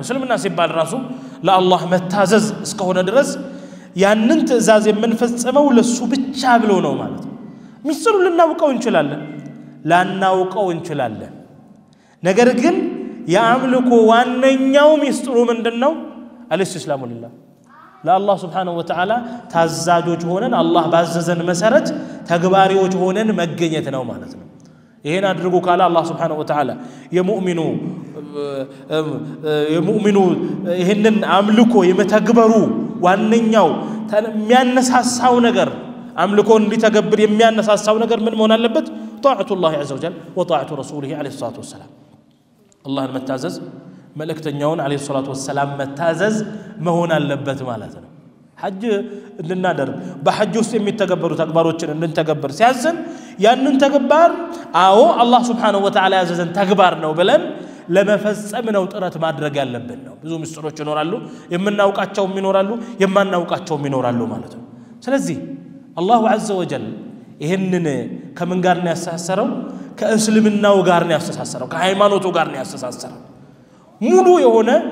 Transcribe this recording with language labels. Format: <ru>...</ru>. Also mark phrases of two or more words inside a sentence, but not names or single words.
<am>እስልምና ሲባል ራሱ ለአላህ መታዘዝ እስከሆነ ድረስ ያንን ትእዛዝ የምንፈጽመው ለሱ ብቻ ብሎ ነው ማለት ነው ሚስጥሩ ልናውቀው እንችላለን ላናውቀው እንችላለን ነገር ግን ያምልኮ ዋነኛው ሚስጥሩ ምንድነው</am> <ar>الإسلام لله</ar> <am>ለአላህ</am> <ar>سبحانه وتعالى</ar> <am>ታዛዦች ሆነን አላህ ባዘዘን መሰረት ተግባሪዎች ሆነን መገኘት ነው ማለት ነው ይሄን አድርጉ ካለ አላህ</am> <ar>سبحانه وتعالى</ar> <am>የሙእሚኑ ይሄንን አምልኮ የመተግበሩ ዋነኛው የሚያነሳሳው ነገር አምልኮን እንዲተገብር የሚያነሳሳው ነገር ምን መሆን አለበት</am> <ar>طاعة الله عز وجل وطاعه رسوله عليه الصلاه</ar> <am>والسلام አላህን መታዘዝ መልእክተኛውን</am> <ar>عليه الصلاه والسلام</ar> <am>መታዘዝ መሆን አለበት ማለት ነው ሐጅ እንድናደርግ በሐጅ ውስጥ የሚተገበሩ ተግባሮችን እንድንተገበር ሲያዝን ያንን ተግባር አዎ አላህ</am> <ar>سبحانه وتعالى</ar> <am>ያዘዘን ተግባር ነው ብለን ለመፈጸም ነው ጥረት ማድረግ ያለብን ነው ብዙ ምስጥሮች ይኖራሉ የምናውቃቸው ይኖራሉ የማናውቃቸው ይኖራሉ ማለት ነው ስለዚህ አላሁ</am> <ar>عز وجل</ar> <am>ይሄንን ከምን ጋር ነው ያስተሳሰረው ከእስልምናው ጋር ነው ያስተሳሰረው ከሃይማኖቱ ጋር ነው ያስተሳሰረው ሙሉ የሆነ</am>